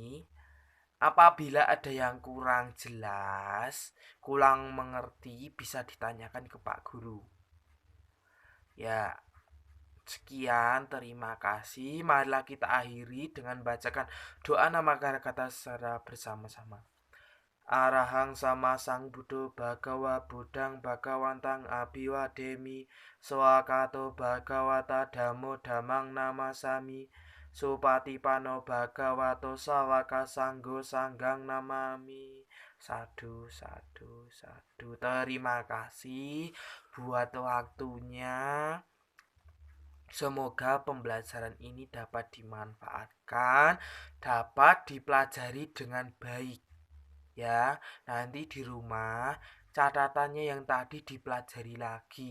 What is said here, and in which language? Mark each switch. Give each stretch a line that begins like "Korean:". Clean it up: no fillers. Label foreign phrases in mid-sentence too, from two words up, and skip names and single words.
Indonesian: Apabila ada yang kurang jelas, kurang mengerti, bisa ditanyakan ke Pak Guru. Ya, sekian, terima kasih. Marilah kita akhiri dengan bacakan doa nama kata secara bersama-sama.
Pali: Arahang sama sang Buddha Bhagawa Budang Bhagawantang Abiwademi Swakato Bhagawata Damo Damang Namasami Supatipano Bhagavato Sawaka Sanggo Sanggang Namami. Sadu, sadu, sadu.
Indonesian: Terima kasih buat waktunya. Semoga pembelajaran ini dapat dimanfaatkan, dapat dipelajari dengan baik. Ya, nanti di rumah catatannya yang tadi dipelajari lagi.